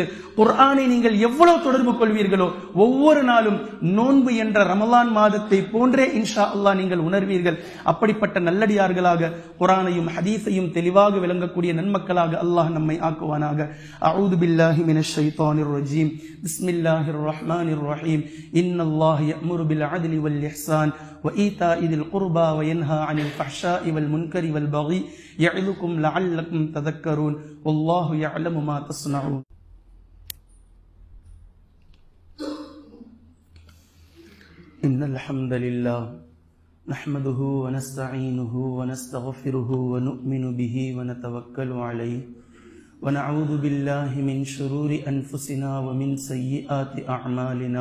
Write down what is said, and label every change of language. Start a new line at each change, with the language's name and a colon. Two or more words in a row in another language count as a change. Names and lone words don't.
Tamil: குர்ஆனை நீங்கள் எவ்வளவு தொடர்பு கொள்வீர்களோ ஒவ்வொரு நாளும் நோன்பு என்ற ரமலான் மாதத்தை போன்றே
Arabic: إن شاء الله
Tamil: நீங்கள் உணர்வீர்கள். அப்படிப்பட்ட நல்லடியார்களாக குர்ஆனையும் ஹதீஸையும் தெளிவாக விளங்கக்கூடிய நன்மக்களாக அல்லாஹ் நம்மை ஆக்குவானாக.
Arabic: أعوذ بالله من الشيطان الرجيم. بسم الله الرحمن الرحيم. إن الله يأمر بالعدل والإحسان وإيتاء ذي القربى وينهى عن الفحشاء والمنكر والبغي يعظكم لعلكم تذكرون والله يعلم ما تصنعون. إن الحمد لله نحمده ونستعينه ونستغفره ونؤمن به ونتوكل عليه ونعوذ بالله من شرور أنفسنا ومن سيئات أعمالنا.